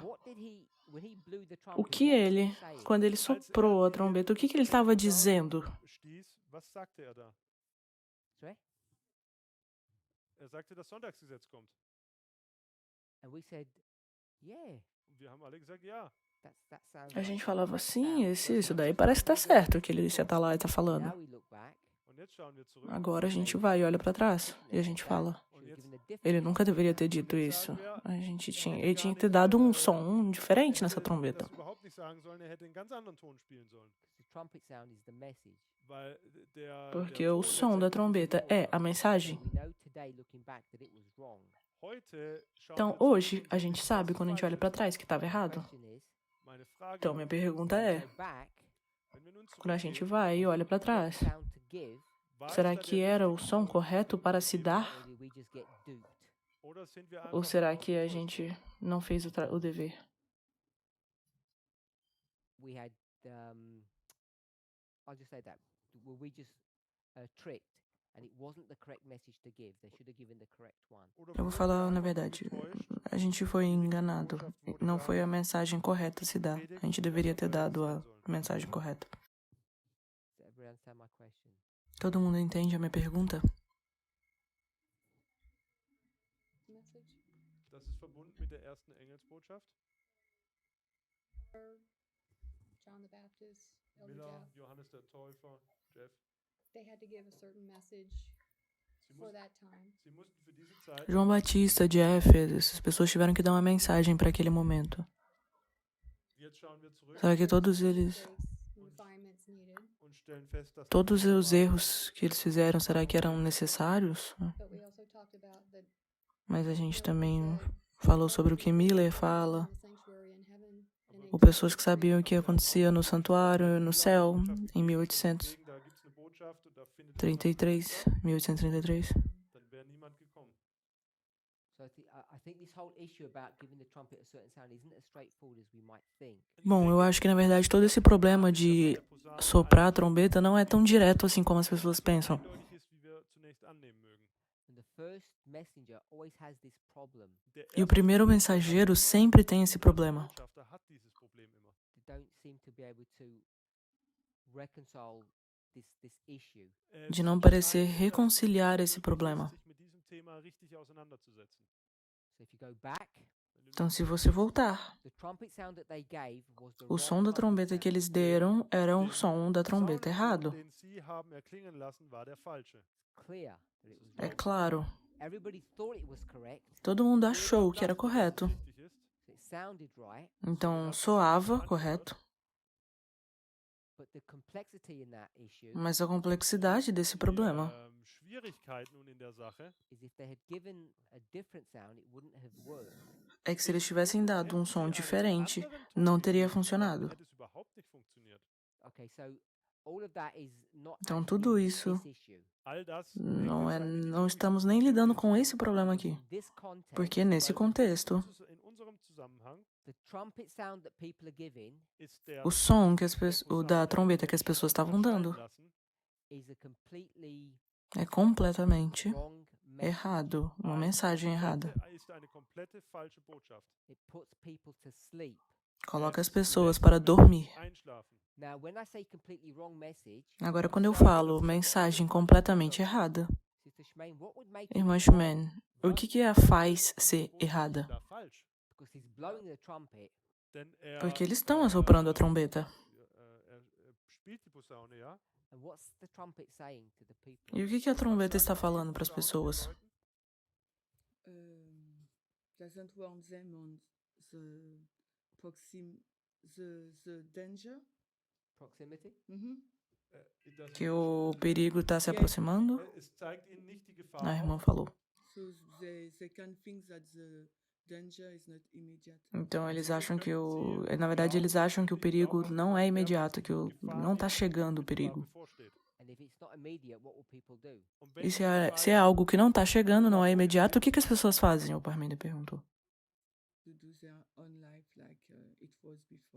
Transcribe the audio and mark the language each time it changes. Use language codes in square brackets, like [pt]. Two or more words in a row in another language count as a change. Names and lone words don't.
[en] what did he when he blew the [pt] o [en] trumpet? [pt] que [en] What was [pt] ele, [en] he saying? [pt] quando ele soprou a trombeta, o que ele estava dizendo? [de] stieß, was sagte er da? [en] Sorry? [de] Er sagte, das Sonntagsgesetz kommt. [en] And we said, yeah, [de] Und wir haben alle gesagt, ja. [en] that sounds [pt] A [en] like [pt] gente [en] the [pt] falava [en] correct [pt] assim, [en] sound. [pt] isso daí parece que tá certo, o que esse atalaia tá falando. [en] Now we look back. [de] Und jetzt schauen wir zurück. [pt] Agora a gente vai e olha pra trás e a gente fala, [de] Und [en] Should have [de] jetzt [en] given a different [pt] ele nunca deveria ter [de] Und [pt] dito [de] jetzt [pt] isso. [de] sagen wir, [pt] Ele tinha que ter dado um som diferente nessa [de] hätte [pt] trombeta. [de] das überhaupt nicht sagen sollen, er hätte einen ganz anderen Ton spielen sollen. [en] the trumpet sound is the message. [de] Weil [pt] Porque [de] der [pt] o [de] Ton [pt] som da [de] letztendlich [pt] trombeta [de] ist die [pt] é a [de] Botschaft. [pt] mensagem. [en] We know today, looking back, that it was wrong. [de] Heute schauen [pt] Então, [de] wir zurück [pt] hoje, [de] und [pt] a [de] sehen, [pt] gente [de] dass [pt] sabe [de] es [pt] quando a gente [de] falsch [pt] olha pra [de] ist. [pt] trás que estava [en] The [pt] errado. [en] question is, [de] Meine Frage [pt] Então, minha [de] ist, [pt] pergunta [en] when we [pt] é, [en] go back, [de] wenn wir nun [pt] quando a gente [de] zurückgehen, [pt] vai e olha pra [en] what [pt] trás, [en] sound to give, [de] war [pt] será [de] es da [pt] que [de] der [pt] era o [de] richtige [pt] som [de] Ton, [pt] correto [de] den [pt] para [de] wir [pt] se [de] gegeben [pt] dar? [de] haben? [en] or did we just get duped? [de] Oder sind wir [pt] Ou [de] einfach [pt] será [de] nur [pt] que a [de] enttäuscht [pt] gente [de] worden? [pt] não fez o dever? [en] We had, I'll just say that, were we just tricked and it wasn't the correct message to give? They should have given the correct one. [de] Oder [pt] Eu vou [de] wurden wir [pt] falar na [de] einfach nur [pt] verdade, [de] getäuscht? [pt] a gente foi [de] Die richtige [pt] enganado. [de] Botschaft wurde [pt] Não [de] gar [pt] foi a [de] nicht [pt] mensagem correta a se dar. A gente deveria ter dado a mensagem correta. [en] Does everyone understand my question? [pt] Todo mundo entende a minha pergunta? [en] Message. [de] Das ist verbunden mit der ersten Engelsbotschaft. [en] John the Baptist, Elder Miller, Jeff, [de] Johannes der Täufer, Jeff. [en] they had to give a certain message [de] Sie, [en] for [de] muss, [en] that time. [de] sie mussten für diese Zeit, [pt] João Batista, Jeff, essas pessoas tiveram que dar uma mensagem para aquele momento. [de] jetzt schauen wir zurück [pt] Será que todos eles, [en] Mistakes and refinements needed, [de] und stellen fest, dass [pt] todos [de] das [pt] os erros que eles fizeram, será que eram necessários? [en] but we also talked about that [pt] Mas a gente também falou sobre o que Miller fala, [en] in the sanctuary in heaven and [pt] ou pessoas que sabiam o que acontecia no santuário, no céu, em [de] Deswegen, da gibt's eine Botschaft und da findet etwas 1833, 1833. statt, dann wäre niemand gekommen. [en] So I think this whole issue about giving the trumpet a certain sound isn't as straightforward as we might think. [pt] Bom, eu acho que na verdade todo esse problema de soprar a trombeta não é tão direto assim como as pessoas pensam. [de] Eindeutig ist, wie wir zunächst annehmen mögen. [en] And the first messenger always has this problem. [de] Der [pt] E o [de] erste [pt] primeiro mensageiro sempre tem esse problema. [de] Botschafter hat dieses Problem immer. [en] They don't seem to be able to reconcile this issue. [pt] De não [de] Es [pt] parecer [de] scheint, dass [pt] reconciliar [de] es [pt] esse [de] nicht [pt] problema. [de] ist, sich mit diesem Thema richtig auseinanderzusetzen. [en] So if you go back, [de] Wenn [pt] Então, se você voltar, [en] The trumpet sound that they gave was the [pt] o [en] wrong [pt] som da [en] trumpet [pt] trombeta [en] sound. [pt] que eles deram era o som da trombeta [en] Sound, [pt] errado. [de] den sie haben erklingen lassen, war der falsche. [en] Clear that it was [pt] É [en] wrong. [pt] claro, [en] Everybody thought it was correct, [pt] todo mundo [de] Jeder [pt] achou que era [de] dachte, dass es [pt] correto. [de] richtig ist, [en] so it sounded right, [pt] Então, soava correto. [en] but the complexity in that issue [pt] Mas a complexidade desse problema [de] Die Schwierigkeit nun in der Sache [en] is if they had given a different sound, it wouldn't have worked. [pt] é que se eles tivessem dado um [de] hätten sie [pt] som [de] einen [pt] diferente, [de] anderen Ton [pt] não teria [de] gegeben, [pt] funcionado. [de] hätte es überhaupt nicht funktioniert. [en] Okay, so all of that is not [pt] Então, [en] actually [pt] tudo isso [en] this issue. [de] All das [pt] não [de] hängt jetzt eigentlich [pt] não [de] nicht [pt] estamos [de] mit [pt] nem [de] diesem [pt] lidando [de] Thema [pt] com [de] zusammen. [pt] esse problema aqui. [en] In this context, [pt] Porque nesse [de] Weil [pt] contexto, [de] in unserem Zusammenhang [en] the trumpet sound that people are giving [de] ist der [pt] o som que o da [de] Posaune, [pt] trombeta que as [de] die [pt] pessoas estavam [de] erscheinen [pt] dando [de] lassen, [en] is a completely [pt] é completamente [en] wrong message. [pt] errado, uma [de] eine [pt] mensagem errada. [de] ist eine komplette falsche Botschaft. [en] It puts people to sleep. [pt] Coloca as [de] Es [pt] pessoas [de] lässt [pt] para [de] die Menschen [pt] dormir. [de] einschlafen. [en] Now, when I say completely wrong message, [pt] Agora, quando eu falo mensagem completamente errada, [en] Sister Shemaine, what would make it [pt] irmã [en] wrong? [pt] Shumen, o que a faz ser [de] Wo ist [pt] errada? [de] da falsch? [en] Because he's blowing the trumpet, [de] Denn er, [pt] Porque eles estão assoprando a trombeta. [de] er spielt die Posaune, ja? [en] and what's the trumpet saying to the people? [pt] E o que a trombeta está falando para as [de] Posaune den [pt] pessoas? [de] Leuten? [en] Doesn't warn them on the danger. Proximity? [de] Das [pt] Que o perigo está se aproximando? [de] Es zeigt ihnen nicht die Gefahr [pt] A [de] auf, [pt] irmã falou. [en] So they can think that the danger is not immediate. [pt] Então eles acham que na verdade eles acham que o perigo não é imediato, que não está chegando o perigo. [de] bevorsteht. [en] And if it's not immediate, what will people do? [de] Und wenn [pt] E [de] die [pt] se é algo que não está chegando, não é imediato, o que as pessoas fazem? O Parmênio perguntou. [en] To do their own life like it was before.